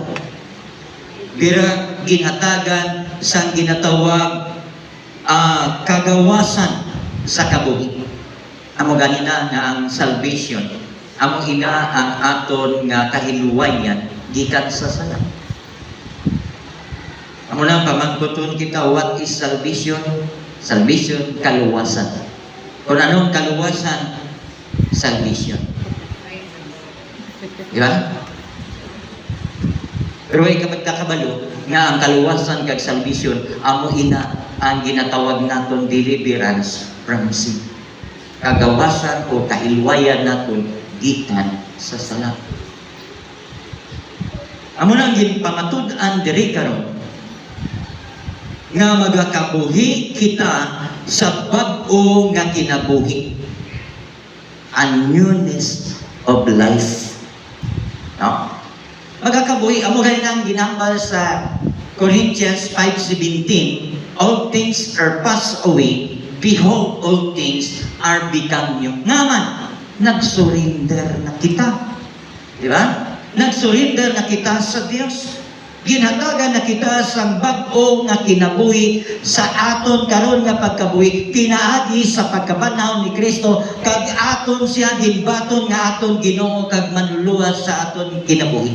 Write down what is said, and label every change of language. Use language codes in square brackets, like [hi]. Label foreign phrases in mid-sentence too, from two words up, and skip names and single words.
[hil] Dira ginhatagan sang ginatawag kagawasan sa kabuhi. Amo ganina nga ang salvation. Amo ina ang aton nga kahilwayan gikan sa sala. Amo na pamangkuton kita [en] what is salvation? [hil] Salvation, kaluwasan. Kung anong kaluwasan? Salvation. Di ba? Pero ay kapag nakabalo nga ang kaluwasan kag salvation, amo ina ang ginatawag naton [en] deliverance from sin. [hil] Kagawasan o kahilwayan naton gikan sa sala. Amo nang ginpamatud-an diri karon nga magakabuhi kita sa bag-o nga kinabuhi. [en] A newness of life. [hil] No? Magakabuhi, amo rin ang ginambal sa Corinthians 5:17, [en] all things are passed away, behold, all things are become new. [hil] Ngaman, nag-surrender na kita. Di ba? Nag-surrender na kita sa Dios. Ginhatagan na kita sa bag-o nga kinabuhi sa aton karon nga pagkabuhi, pinaagi sa pagkabanaw ni Kristo, kag aton siya ginbaton nga aton Ginoo kag manluluwas sa aton kinabuhi.